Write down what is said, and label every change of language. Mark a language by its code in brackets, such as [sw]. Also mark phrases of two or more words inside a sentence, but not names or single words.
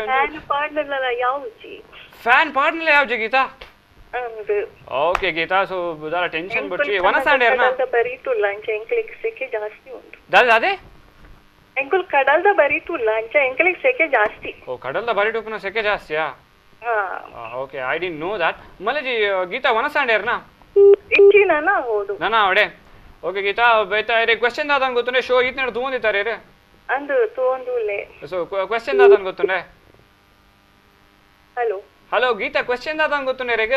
[tcy] ಫ್ಯಾನ್ ಪಾಡ್ನಲ್ಲ ಯಾವ್ಜಿ ಫ್ಯಾನ್ ಪಾಡ್ನಲ್ಲ ಯಾವ್ಜಿ ಗೀತಾ ಓಕೆ ಗೀತಾ ಸೊ ದಾರ ಟೆನ್ಷನ್ ಬಿಡ್ಚಿ ವನಸಾಂಡೇರ್ನ ಬರೀಟುಲ್ಲ ಅಂಚೆ ಎಂಕ್ಲಿಗೆ ಸೆಕೆ ಜಾಸ್ತಿ ಉಂಟು ಅದೇ ಎಂಕುಲ್ ಕಡಲ್ದ ಬರೀಟುಲ್ಲ ಅಂಚೆ ಎಂಕ್ಲಿಗೆ ಸೆಕೆ ಜಾಸ್ತಿ ಓ ಕಡಲ್ದ ಬರೀಟು ಉಪ್ಪುನ ಸೆಕೆ ಜಾಸ್ತಿಯಾ ಓಕೆ [en] I didn't know that [tcy] ಮಲೇಜಿ ಗೀತಾ ವನಸಾಂಡೇರ್ನ ಇಚ್ಚಿನ ಹೌದು ನಾನಾ ಅವಡೆ ಓಕೆ ಗೀತಾ ಬೈತಾ ಇರೆ ಕ್ವೆಶ್ಚನ್ ದಾದನ್ ಗೊತ್ತುಂಡೆ ಶೋ ಈತ್ನೆಡ್ ತೂಂದಿತ್ತಾರೆ ಇರೆ ಅಂದು ತೋಂದುಲೆ ಸೊ ಕ್ವೆಶ್ಚನ್ ದಾದನ್ ಗೊತ್ತುಂಡೆ ಹಲೋ ಹಲೋ ಗೀತಾ ಕ್ವೆಶ್ಚನ್ ದಾದನ್ ಗೊತ್ತುಂಡೆ ರೆಗೆ